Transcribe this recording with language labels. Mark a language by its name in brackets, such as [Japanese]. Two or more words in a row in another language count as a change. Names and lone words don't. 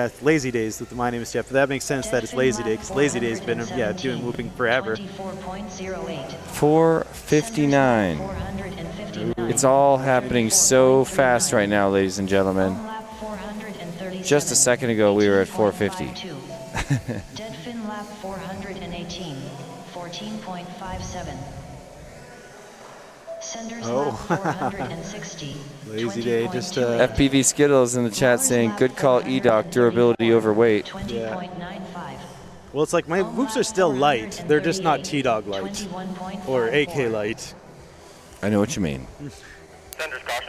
[English] That's Lazy Days with the My Name is Jeff. That makes sense that it's Lazy Day, because Lazy Day's been doing whooping forever. 459. It's all happening so fast right now, ladies and gentlemen. Just a second ago, we were at 450. Dead fin lap 418, 14.57. Senders lap 460. Lazy Day, just FPV Skittles in the chat saying, good call, EDOC, durability overweight. 20.95. well, it's like my whoops are still light. They're just not T-Dog light or AK light. I know what you mean. Senders caution.